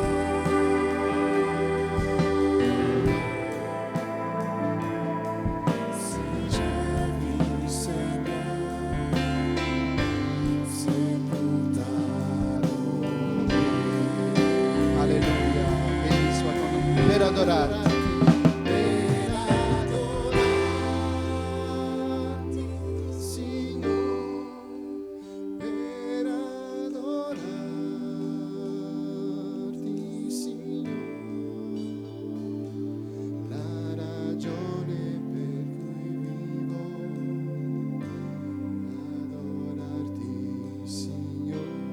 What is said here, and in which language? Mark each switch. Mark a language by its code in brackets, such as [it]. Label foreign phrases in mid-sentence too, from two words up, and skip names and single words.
[fr] Si je vis Seigneur, c'est pour t'adorer. Alléluia. Béni soit ton nom. [it] Per adorarti. Per adorarti, Signore, per adorarti, Signore, la ragione per cui vivo, adorarti, Signore.